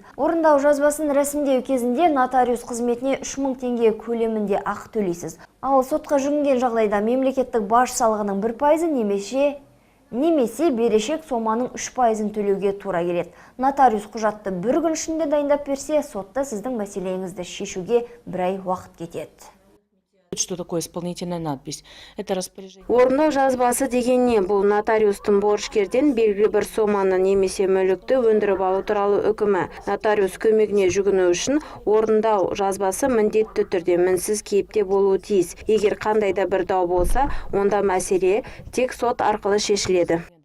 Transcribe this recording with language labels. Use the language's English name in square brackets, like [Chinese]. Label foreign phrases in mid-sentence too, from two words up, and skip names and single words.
[Kazakh] Орындау жазбасын рәсімдеу кезінде нотариус қызметіне 3000 теңге көлемінде ақы төлейсіз. Ал сотқа жүгінген жағдайда мемлекеттік баж салығының 1% немесе берешек соманың 3% төлеуге тура келеді. Нотариус құжатты бір күн ішінде дайындап берсе, сотта сіздің мәселеңізді шешуге бір ай уақыт кетеді. [Russian] Что такое исполнительная надпись? Это распоряжение. [Kazakh] Орындау жазбасы деген не? Бұл нотариустың борышкерден белгілі бір соманы немесе мүлікті өндіріп алу туралы үкімі. Нотариус көмегіне жүгіну үшін орындау жазбасы міндетті түрде мінсіз кейіпте болуы тиіс. Егер қандай да бір дау болса, онда мәселе тек сот арқылы шешіледі.